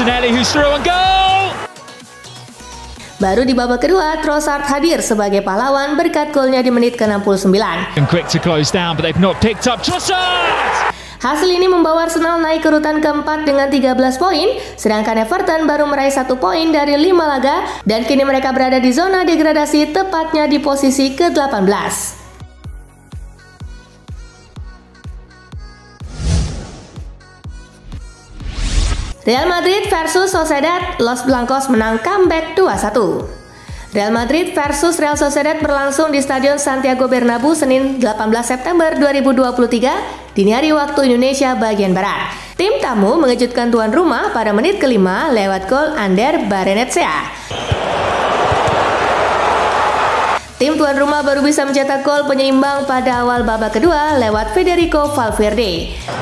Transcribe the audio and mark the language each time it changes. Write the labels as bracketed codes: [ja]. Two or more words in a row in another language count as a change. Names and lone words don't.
[id] Baru di babak kedua, Trossard hadir sebagai pahlawan berkat golnya di menit ke-69. Hasil ini membawa Arsenal naik ke urutan keempat dengan 13 poin, sedangkan Everton baru meraih 1 poin dari 5 laga dan kini mereka berada di zona degradasi tepatnya di posisi ke-18. Real Madrid versus Sociedad, Los Blancos menang comeback 2-1. Real Madrid versus Real Sociedad berlangsung di Stadion Santiago Bernabeu Senin 18 September 2023 dini hari waktu Indonesia bagian Barat. Tim tamu mengejutkan tuan rumah pada menit kelima lewat gol Ander Barrenetxea. Tim tuan rumah baru bisa mencetak gol penyeimbang pada awal babak kedua lewat Federico Valverde.